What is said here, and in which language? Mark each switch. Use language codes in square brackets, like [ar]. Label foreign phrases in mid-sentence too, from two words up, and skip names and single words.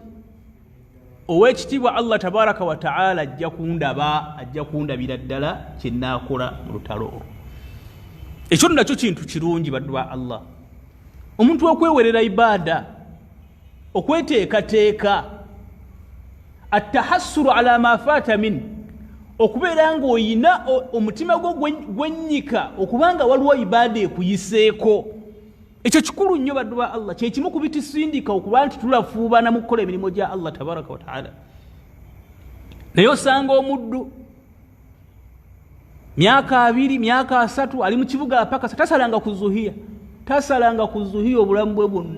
[lg] Ow'ekitiibwa [ar] الله تبارك وتعالى [lg] ajja kundabira ddala kye nnaakola mu lutalo olwo. Ekyo nakyo kintu kirungi baddu ba Allah. Omuntu okwewerera ibaada, okweteekateeka, [ar] التحسر على ما فات من, [lg] okubeera ng'oyina omutima gwo gwennyika okubanga waliwo ibaada ekuyiseeko. Ekyo kikulu nnyo baddu ba Allah, kyekimu ku bitusindika okuba nti tulafuubana mu kukola emirimu gya [ar] الله تبارك وتعالى. [lg] Naye osanga omuddu myaka 2 myaka 3 ali mu kibuga apakasa, tasalanga ku zuhiya obulamu bwe bwonna.